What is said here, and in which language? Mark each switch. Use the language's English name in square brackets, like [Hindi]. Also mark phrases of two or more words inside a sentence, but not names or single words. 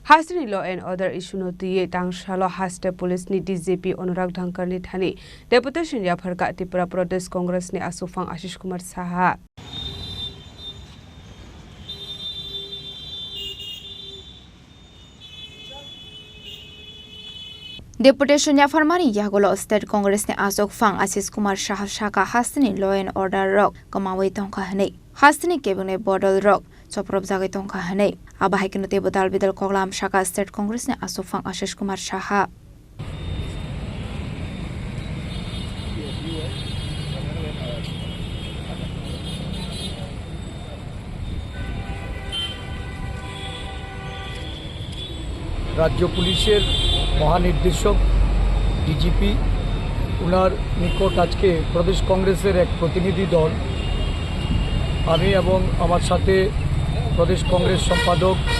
[Kok Borok] Hasni [English] law and order [Kok Borok] issue no tiye tangshalo haste police ni DJP Anurag Dhankar ni thani deputation ya pharka Tripura Pradesh Congress ni Asufang Ashish Kumar Saha Deputation ya farmani yagolo State Congress ni Asufang Ashish Kumar Saha shaka Hasni [English] law and order [Kok Borok] rock kamawi tongka hne Hasni cabinet bodol rock Choprop jagai tongka hne abahai kinote bodal bidal koglam shaka State Congress ni Asufang Ashish Kumar Saha [Bangla] রাজ্য পুলিশের মহানির্দেশক ডিজিপি ওনার নিকট আজ কে প্রদেশ কংগ্রেসের এক প্রতিনিধি দল আমি এবং আমার সাথে প্রদেশ কংগ্রেস সম্পাদক